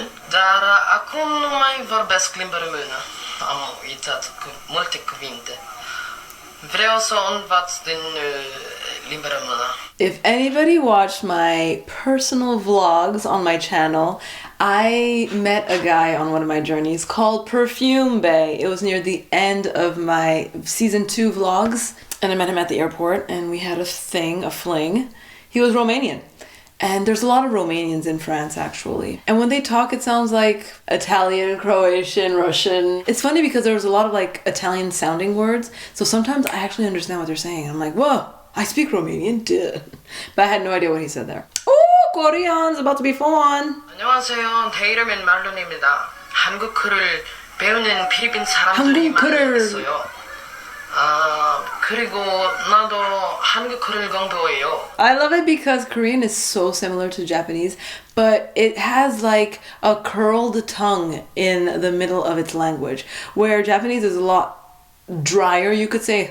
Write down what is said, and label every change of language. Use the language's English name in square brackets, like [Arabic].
[Romanian] Dar acum nu mai vorbesc limba română. Am uitat multe cuvinte. Vreau să învăț din limba română. [English] If anybody watched my personal vlogs on my channel, I met a guy on one of my journeys called Perfume Bay. It was near the end of my season 2 vlogs, and I met him at the airport, and we had a fling. He was Romanian. And there's a lot of Romanians in France, actually. And when they talk, it sounds like Italian, Croatian, Russian. It's funny because there's a lot of like Italian sounding words. So sometimes I actually understand what they're saying. I'm like, whoa, I speak Romanian, duh. But I had no idea what he said there. Oh, Korean's about to be fun. [Korean] 안녕하세요. 제 이름은 말론입니다. 한국어를 배우는 필리핀 사람들이 많이 있어요. 그리고 나도 한국어를 공부해요. [English] I love it because Korean is so similar to Japanese, but it has like a curled tongue in the middle of its language, where Japanese is a lot drier, you could say.